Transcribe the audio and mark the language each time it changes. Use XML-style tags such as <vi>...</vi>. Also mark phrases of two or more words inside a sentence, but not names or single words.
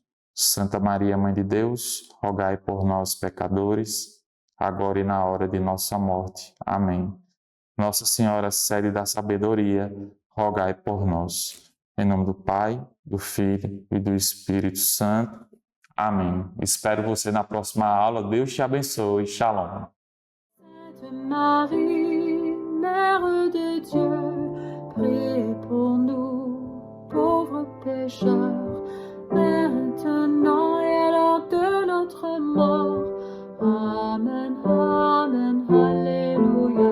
<pt>Santa Maria, Mãe de Deus, rogai por nós, pecadores, agora e na hora de nossa morte. Amém. Nossa Senhora, sede da sabedoria, rogai por nós. Em nome do Pai, do Filho e do Espírito Santo. Amém. Espero você na próxima aula. Deus te abençoe. Shalom.</pt> <fr>Sainte Marie, Mère de Dieu, priez pour nous, pauvres pécheurs, maintenant et à l'heure de notre mort. Amen, Amen, Alléluia.</fr>